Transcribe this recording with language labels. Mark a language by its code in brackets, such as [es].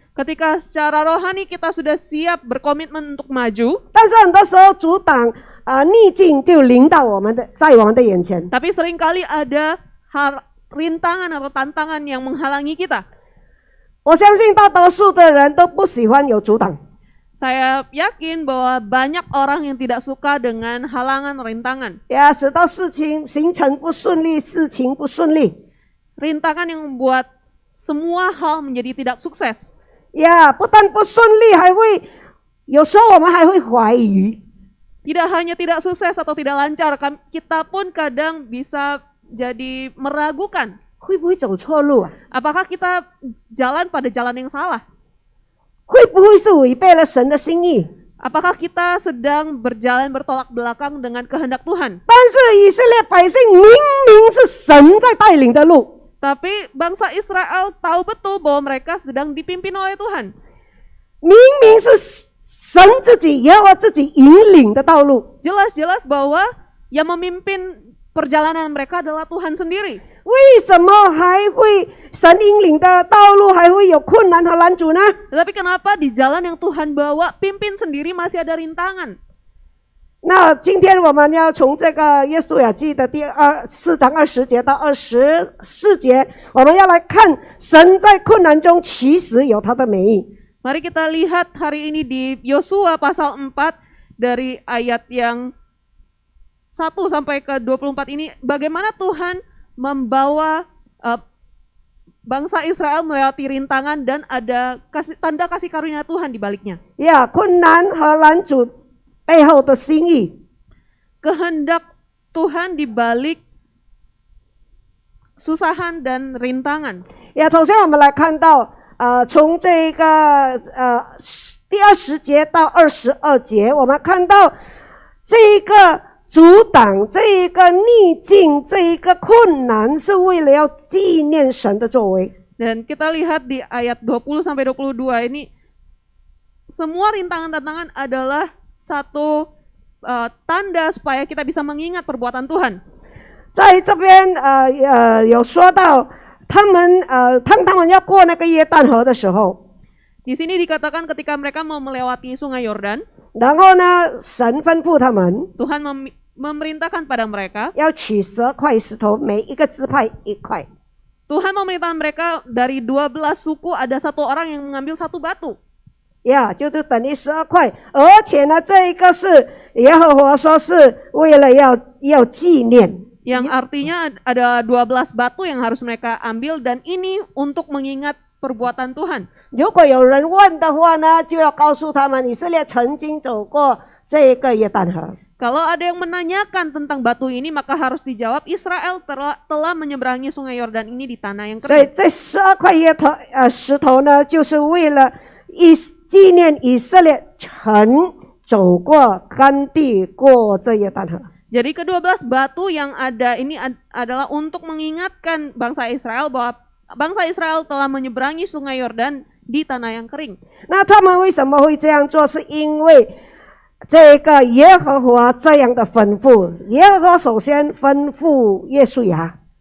[id] ketika secara rohani kita sudah siap berkomitmen untuk maju, [zh] 但是很多时候阻挡逆境就临到在我们的眼前。 [id] tapi seringkali ada rintangan atau tantangan yang menghalangi kita. [zh] 我相信大多数的人都不喜欢有阻挡， [id] Saya yakin bahwa banyak orang yang tidak suka dengan halangan rintangan. [zh] 使到事情行程不顺利，事情不顺利， [id] Rintangan yang membuat semua hal menjadi tidak sukses. [zh] 不但不顺利，有时候我们还会怀疑， [id] Tidak hanya tidak sukses atau tidak lancar, kita pun kadang bisa jadi meragukan. [zh] 会不会走错路啊？ [id] Apakah kita jalan pada jalan yang salah? [zh] 会不会是违背了神的心意？ [id] Apakah kita sedang berjalan bertolak belakang dengan kehendak Tuhan? [zh] 但是以色列百姓明明是神在带领的路， [id] Tapi bangsa Israel tahu betul bahwa mereka sedang dipimpin oleh Tuhan. [zh] 明明是神自己也要自己引领的道路， [id] Jelas-jelas bahwa yang memimpin perjalanan mereka adalah Tuhan sendiri. [zh] 为什么还会神引领的道路还会有困难和拦阻呢？ [id] Tetapi kenapa di jalan yang Tuhan bawa, pimpin sendiri masih ada rintangan? [zh] 那今天我们要从这个约书亚记的第4章20节到24节，我们要来看神在困难中其实有他的美意。 [id] Mari kita lihat hari ini di Yosua pasal 4 dari ayat yang 1 sampai ke 24 ini, bagaimana Tuhan membawa bangsa Israel melewati rintangan dan ada tanda kasih karunia Tuhan di baliknya. [zh] 困难和拦阻背后的心意。 [id] Kehendak Tuhan di balik susahan dan rintangan. [zh] 首先我们来看到从这个第20节到22节，我们看到这个阻挡这一个逆境，这一个困难，是为了要纪念神的作为。 [id] Dan kita lihat di ayat 20 sampai 22 ini semua rintangan-tantangan adalah satu tanda supaya kita bisa mengingat perbuatan Tuhan. [zh] 在这边有说到当他们要过那个约旦河的时候， [id] Di sini dikatakan ketika mereka mau melewati sungai Yordan, [zh] 然后呢，神吩咐他们 [id] Tuhan memerintahkan pada mereka, [zh] 要取12块石头，每一个支派1块。 [id] Tuhan memerintahkan mereka dari 12 suku ada satu orang yang mengambil satu batu. [zh] 呀，就是等于12块，而且呢，这一个是耶和华说是为了要纪念， [id] Yang artinya ada 12 batu yang harus mereka ambil dan ini untuk mengingat perbuatan Tuhan. [zh] 如果有人问的话呢，就要告诉他们以色列曾经走过这个约旦河。 [id] Kalau ada yang menanyakan tentang batu ini maka harus dijawab Israel telah menyeberangi sungai Yordan ini di tanah yang [zh] 所以 [id] kering. [zh] 这12块石头呢，就是为了纪念以色列曾走过干地过这约旦河。 [id] Jadi ke-12 batu yang ada ini adalah untuk mengingatkan bangsa Israel bahwa bangsa Israel telah menyeberangi sungai Yordan di tanah yang kering. [zh] 那他们为什么会这样做？是因为这个耶和华这样的吩咐。耶和华首先吩咐约书亚，